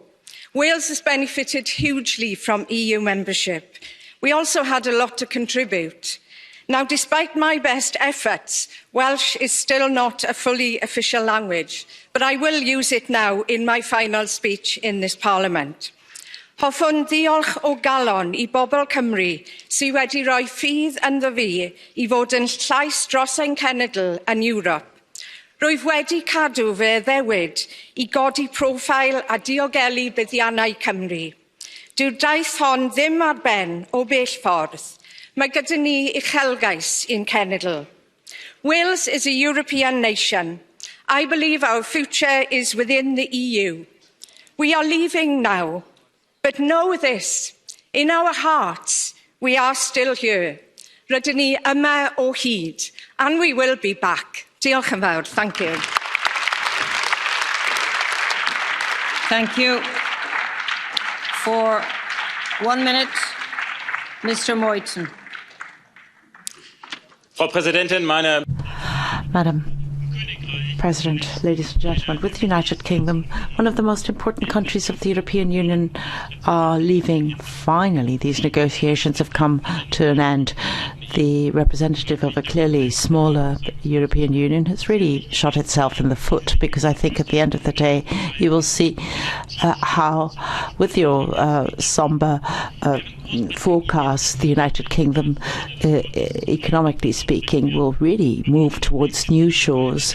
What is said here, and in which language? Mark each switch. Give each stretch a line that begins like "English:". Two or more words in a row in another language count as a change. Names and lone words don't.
English: Wales has benefited hugely from EU membership. We also had a lot to contribute. Now, despite my best efforts, Welsh is still not a fully official language, but I will use it now in my final speech in this Parliament.
Welsh: Hoffwn ddiolch o galon I bobl Cymru sydd wedi rhoi ffydd ynddo fi I fod yn llais dros ein cenedl yn Ewrop. Rwyf wedi cadw fy ddewyd I godi profil a diogelu buddiannau Cymru. Dyw'r daith hon ddim ar ben o bell ffordd. Mae gyda ni uchelgais i'n cenedl.
English: Wales is a European nation. I believe our future is within the EU. We are leaving now. But know this, in our hearts, we are still here.
Welsh: Rydyn ni yma o hyd,
English: and we will be back.
Welsh: Diolch yn fawr.
English: Thank you. Thank you. For 1 minute, Mr. Moiten.
German: Frau Präsidentin,
English: Madam President, ladies and gentlemen, with the United Kingdom, one of the most important countries of the European Union are leaving. Finally, these negotiations have come to an end. The representative of a clearly smaller European Union has really shot itself in the foot, because I think at the end of the day you will see how, with your sombre forecast, the United Kingdom, economically speaking, will really move towards new shores.